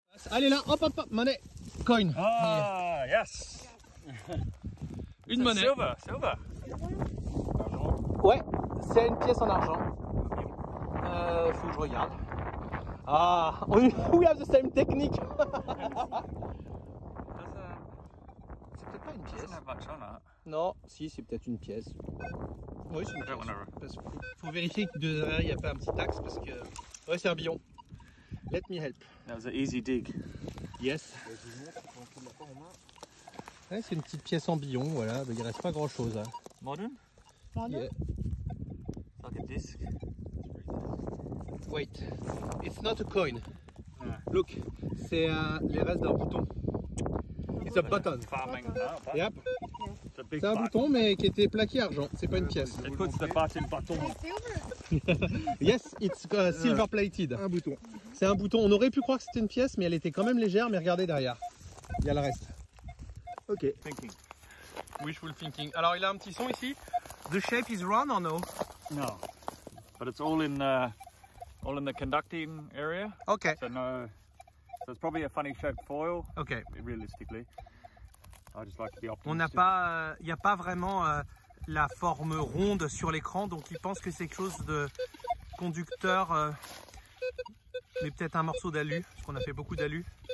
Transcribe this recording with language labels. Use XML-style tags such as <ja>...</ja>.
<fr>Allez là, hop, hop, hop, monnaie, coin.</fr> <en>Ah, yes.</en> <fr>Une monnaie.</fr> <en>Silver.</en> <fr>Ouais, c'est une pièce en argent. Faut que je regarde.</fr> <en>Ah, we have the same technique.</en> <fr>C'est peut-être pas une pièce. Non, si, c'est peut-être une pièce. Oui, c'est une pièce. Faut vérifier que derrière il n'y a pas un petit axe parce que. Ouais, c'est un billon.</fr> <en>Let me help. That was an easy dig. Yes.</en> <fr>Ouais, c'est une petite pièce en billon, voilà. Il ne reste pas grand chose. Hein.</fr> <en>Modern? Yeah. Like a disc. Wait, it's not a coin. Look,</en> <fr>c'est les restes d'un bouton.</fr> <en>It's a button. Yep.</en> <fr>C'est un bouton mais qui était plaqué argent, c'est pas une pièce.</fr> <en>It puts the button. Yes, it's silver plated.</en> <fr>Un bouton. C'est un bouton, on aurait pu croire que c'était une pièce mais elle était quand même légère, mais regardez derrière. Il y a le reste. Ok.</fr> <en>Thinking. Wishful thinking.</en> <fr>Alors il a un petit son ici.</fr> <en>The shape is round or no? No. But it's all in the conducting area. Okay. So no. So it's probably a funny shaped foil. Okay. Realistically, I just like to be optimistic.</en> <fr>On n'a pas, il n'y a pas vraiment la forme ronde sur l'écran, donc il pense que c'est quelque chose conducteur, mais peut-être un morceau d'alu, parce qu'on a fait beaucoup d'alu.</fr>